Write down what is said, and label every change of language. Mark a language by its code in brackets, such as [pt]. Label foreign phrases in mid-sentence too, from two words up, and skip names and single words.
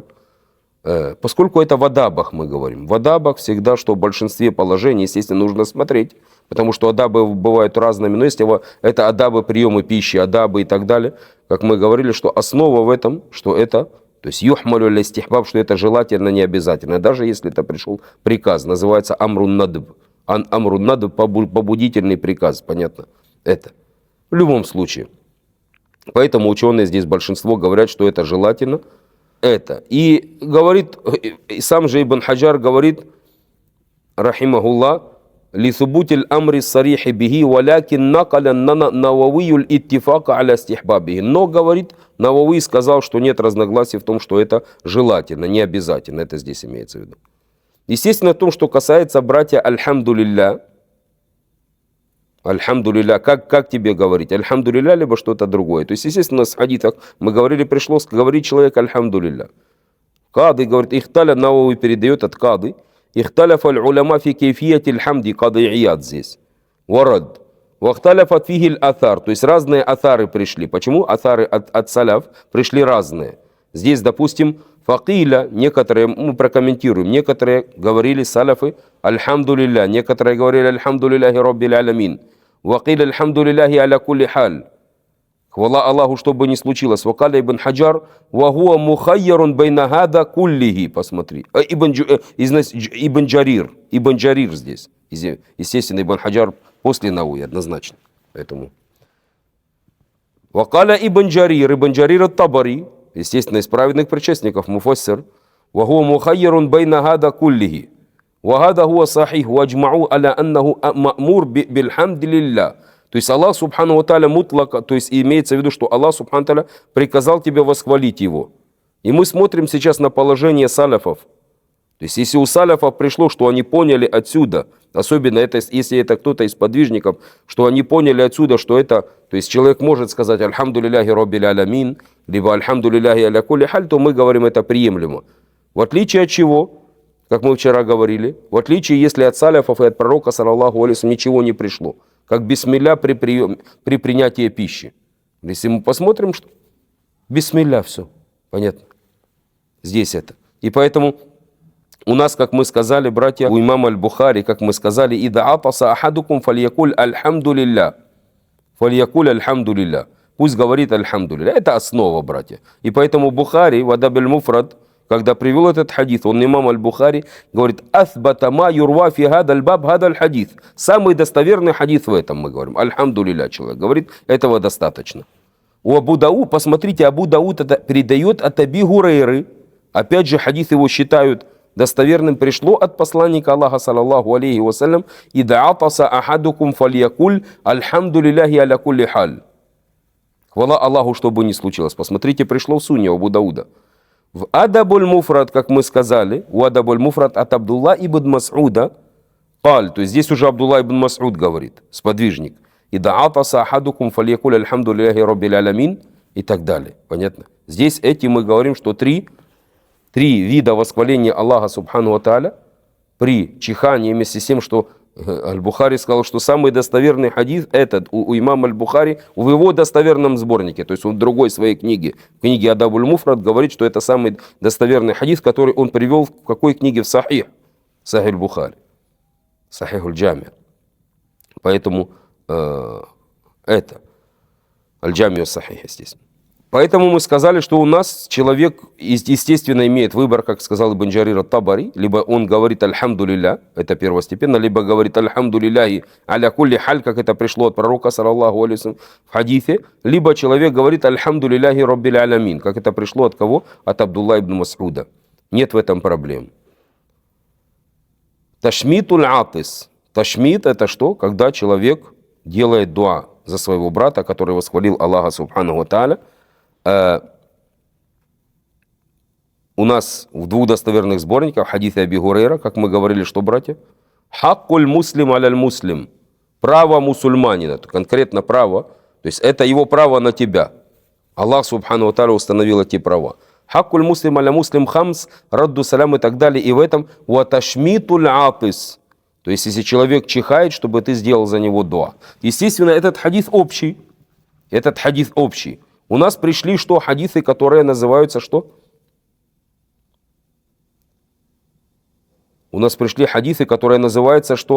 [ru] Поскольку это в адабах, мы говорим. В адабах всегда, что в большинстве положений, естественно, нужно смотреть. Потому что адабы бывают разными. Но если это адабы приемы пищи, адабы и так далее, как мы говорили, что основа в этом, что это, то есть [ar] يحمل على الاستحباب, [ru] что это желательно, не обязательно. Даже если это пришел приказ, называется [ar] أمر ندب. أمر ندب, [ru] побудительный приказ, понятно? Это. В любом случае. Поэтому ученые здесь большинство говорят, что это желательно. Это. И говорит, сам же Ибн Хаджар говорит, [ar] رحمه الله، لثبوت الأمر الصريح به، ولكن نقل النووي الاتفاق على استحبابه. [ru] Но, говорит, Навави сказал, что нет разногласий в том, что это желательно, не обязательно. Это здесь имеется в виду. Естественно, в том, что касается братья [ar] الحمد لله، الحمد لله, [ru] как тебе говорить? Альхамдулилля, либо что-то другое. То есть, естественно, в хадитах мы говорили, пришлось говорить человек альхамдулилля. [ar] Кады, говорит, ихталя, [ru] Навави передает от Кады, [ar] اختلف العلماء في كيفية الحمد, Кады Ияд здесь. ورد. واختلف فيه الآثار, [ru] то есть разные атары пришли. Почему атары от саляф пришли разные? Здесь, допустим, факиля, некоторые, мы прокомментируем, некоторые говорили саляфы альхамдулилля, некоторые говорили [ar] الحمد لله رب العالمين, وقيل الحمد لله على كل حال. [ru] Хвала Аллаху, что бы ни случилось. [ar] وقال ابن حجر، وهو مخير بين هذا كله, [ru] посмотри. Ибн Джарир здесь. Естественно, ибн Хаджар после Науи, однозначно. Поэтому. Вакаля ибн Джарир ат-Табари, естественно, из праведных предшественников, муфассир, [ar] وهو مخير بين هذا كله. وهذا هو الصحيح، وأجمعوا على أنه مأمور بالحمد لله. [ru] То есть Аллах [ar] سبحانه وتعالى مطلقا, [ru] то есть имеется в виду, что Аллах [ar] سبحانه وتعالى [ru] приказал тебе восхвалить Его. И мы смотрим сейчас на положение саляфов. То есть если у саляфов пришло, что они поняли отсюда, особенно это, если это кто-то из подвижников, что они поняли отсюда, что это, то есть человек может сказать [ar] «الحمد لله رب العالمين», [ru] либо [ar] «الحمد لله على كل حال», [ru] то мы говорим это приемлемо. В отличие от чего, как мы вчера говорили, в отличие, если от саляфов и от пророка, [ar] صلى الله عليه, [ru] ничего не пришло. Как бисмилля при принятии пищи. Если мы посмотрим, что бисмилля, все. Понятно? Здесь это. И поэтому у нас, как мы сказали, братья, у имама аль-Бухари, как мы сказали, [ar] «إذا عطس أحدكم فليقل الحمد لله». فليقل الحمد لله. [ru] Пусть говорит альхамдулилля. Это основа, братья. И поэтому Бухари, в Адаб аль-Муфрад, когда привел этот хадис, он, имам аль-Бухари, говорит, [ar] «أثبت ما يروى في هذا الباب هذا الحديث». [ru] Самый достоверный хадис в этом, мы говорим. Альхамдулилля, человек говорит, этого достаточно. У Абу Дауд, посмотрите, Абу Дауд это передает от Аби Гурейры. Опять же, хадис его считают достоверным. Пришло от посланника Аллаха, [ar] صلى الله عليه وسلم, «إذا عطس أحدكم فليقل الحمد لله على كل حال». [ru] Хвала Аллаху, что бы ни случилось. Посмотрите, пришло в Сунне Абу Дауда. В Адабуль Муфрад, как мы сказали, у Адабуль Муфрад от Абдулла ибн Мас'уда, то есть здесь уже Абдулла ибн Мас'уд говорит, сподвижник, [ar] «إذا عطس أحدكم فليقل الحمد لله رب العالمين» [ru] и так далее. Понятно? Здесь этим мы говорим, что три вида восхваления Аллаха [ar] سبحانه وتعالى [ru] при чихании, вместе с тем, что Аль-Бухари сказал, что самый достоверный хадис этот у имама Аль-Бухари в его достоверном сборнике, то есть он в другой своей книге, в книге Адабуль Муфрад, говорит, что это самый достоверный хадис, который он привел в какой книге? В Сахих Аль-Бухари, Сахих Аль-Джами. Поэтому это Аль-Джами Сахих, естественно. Поэтому мы сказали, что у нас человек, естественно, имеет выбор, как сказал Ибн Джарир ат-Табари, либо он говорит «Альхамдулилля», это первостепенно, либо говорит [ar] «الحمد لله على كل حال», [ru] как это пришло от пророка, [ar] صلى الله عليه [ru] в хадисе, либо человек говорит [ar] «الحمد لله رب العالمين», [ru] как это пришло от кого? От Абдулла ибн Мас'уда. Нет в этом проблем. [ar] تشميت العاطس. [ru] Ташмит — это что? Когда человек делает дуа за своего брата, который восхвалил Аллаха [ar] سبحانه وتعالى. [ru] У нас в двух достоверных сборниках хадисе Аби Гурейра, как мы говорили, что, братья, [ar] «حق المسلم على المسلم», [ru] право мусульманина, конкретно право, то есть это его право на тебя. Аллах [ar] سبحانه وتعالى [ru] установил эти права. [ar] «حق المسلم على المسلم خمس»، «رد السلام» [ru] и так далее. И в этом [ar] «وتشميت العاطس», [ru] то есть если человек чихает, чтобы ты сделал за него дуа. Естественно, этот хадис общий. У нас пришли что? Хадисы, которые называются что? У нас пришли хадисы, которые называются что?